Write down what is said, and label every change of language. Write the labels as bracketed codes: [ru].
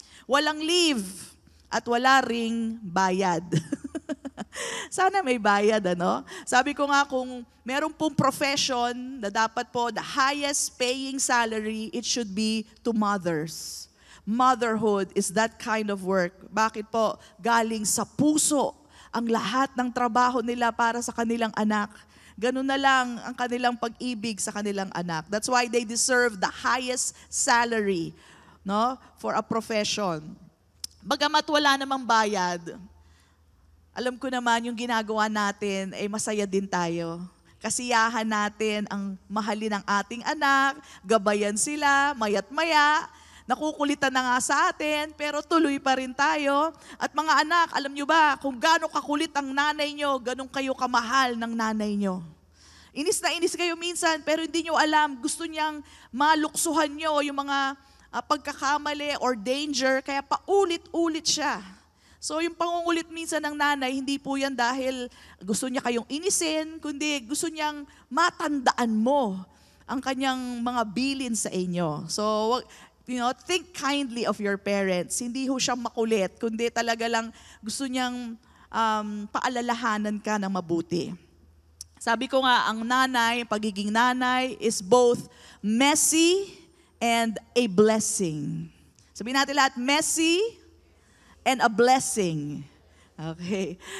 [tl] Walang leave at wala ring bayad. Sana may bayad, ano? Sabi ko nga, kung meron pong profession na dapat po [en] the highest paying salary, it should be to mothers. Motherhood is that kind of work. [tl] Bakit po? Galing sa puso ang lahat ng trabaho nila para sa kanilang anak. Ganun na lang ang kanilang pag-ibig sa kanilang anak. [en] That's why they deserve the highest salary, no, for a profession. [tl] Bagamat wala namang bayad, alam ko naman yung ginagawa natin ay masaya din tayo. Kasiyahan natin ang mahalin ng ating anak, gabayan sila, mayat maya, nakukulitan na nga sa atin, pero tuloy pa rin tayo. At mga anak, alam nyo ba, kung gaano kakulit ang nanay nyo, ganun kayo kamahal ng nanay nyo. Inis na inis kayo minsan, pero hindi nyo alam, gusto niyang maluksuhan nyo yung mga pagkakamali or danger, kaya paulit-ulit siya. So yung pangungulit minsan ng nanay, hindi po yan dahil gusto niya kayong inisin, kundi gusto niyang matandaan mo ang kanyang mga bilin sa inyo. [en] So, think kindly of your parents. [tl] Hindi ho siya makulit, kundi talaga lang gusto niyang paalalahanan ka ng mabuti. Sabi ko nga, ang nanay, pagiging nanay [en] is both messy and a blessing. [tl] Sabihin natin lahat, [en] messy and a blessing. [tl] Okay.